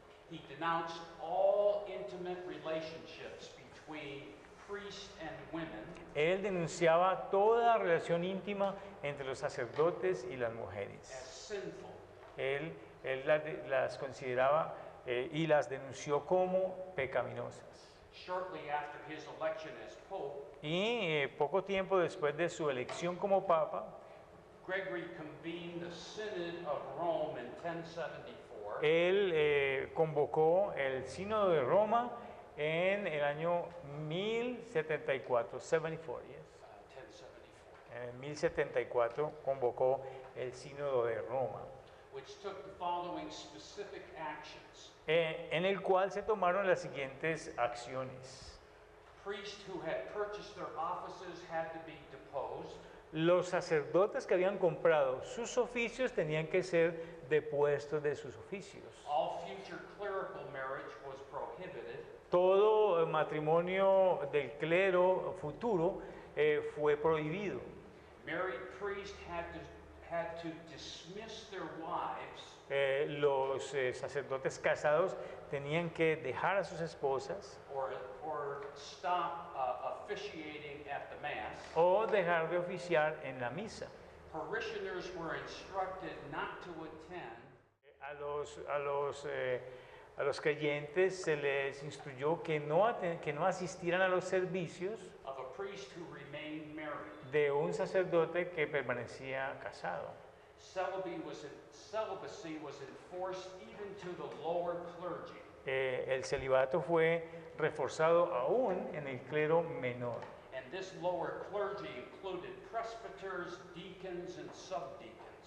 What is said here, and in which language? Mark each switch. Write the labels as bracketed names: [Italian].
[English] He denounced all intimate relationships between priests and women [Spanish] Él denunciaba toda relación íntima entre los sacerdotes y las [English] as [Spanish] mujeres. [English] sinful. [Spanish] Él las consideraba y las denunció como pecaminosas. [English] Shortly after his election as pope, [Spanish] Y poco tiempo después de su elección como papa, [English] Gregory convened the Synod of Rome in 1074 [Spanish] él convocó el Sínodo de Roma en el año 1074, 74, [English] yes. 1074, [Spanish] En 1074 convocó el Sínodo de Roma, [English] which took the following specific actions. [Spanish] en el cual se tomaron las siguientes acciones. [English] Priests who had purchased their offices had to be deposed. [Spanish] Los sacerdotes que habían comprado sus oficios tenían que ser depuestos de sus oficios. [English] All future clerical marriage was prohibited. [Spanish] Todo matrimonio del clero futuro fue prohibido. [English] Married priests had to dismiss their wives [Spanish] Los sacerdotes casados tenían que dejar a sus esposas [English] or stop officiating at the Mass. [Spanish] o dejar de oficiar en la misa. [English] Parishioners were instructed not to attend [Spanish] A los creyentes se les instruyó que no asistieran a los servicios [English] of a priest who remained married. [Spanish] de un sacerdote que permanecía casado. [English] Celibacy was enforced even to the lower clergy. [Spanish] El celibato fue reforzado aún en el clero menor. [English] And this lower clergy included presbyters, deacons, and subdeacons.